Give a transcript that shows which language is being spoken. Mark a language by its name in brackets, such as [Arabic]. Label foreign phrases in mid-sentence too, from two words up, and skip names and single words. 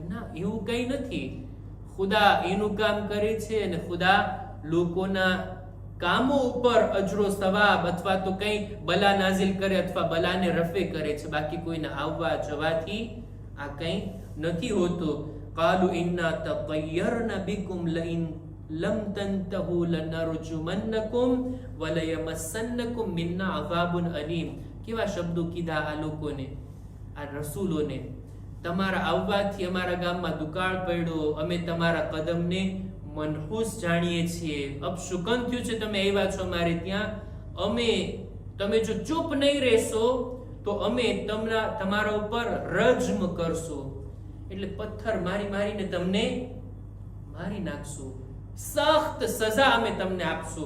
[Gujarati] ના, એવું કઈ નથી. ખુદા એનું કામ કરે છે અને ખુદા લોકોના કામો ઉપર અજરો સવાબ અથવા તો કઈ બલા નાઝિલ કરે અથવા બલાને રફે કરે છે, બાકી કોઈને આવવા જવાથી આ કઈ નથી હોતું. [Arabic] قالوا إنا تطيرنا بكم لئن لم تنتهوا لنرجمنكم وليمسنكم منا عذاب أليم. [Gujarati] કેવા શબ્દો કીધા આ લોકોને, આ રસૂલોને? તમારા આવવાથી અમારા ગામમાં દુકાળ પડ્યો, અમે તમારા કદમને મનહૂસ જાણીએ છીએ, અપશુકન થયું છે, તમે આવ્યા છો અમારે ત્યાં, તમે જો ચૂપ નહીં રહેશો તો અમે તમારા ઉપર રજમ કરશું, એટલે પથ્થર મારીને તમને મારી નાખશું, સખ્ત સજા અમે તમને આપશું.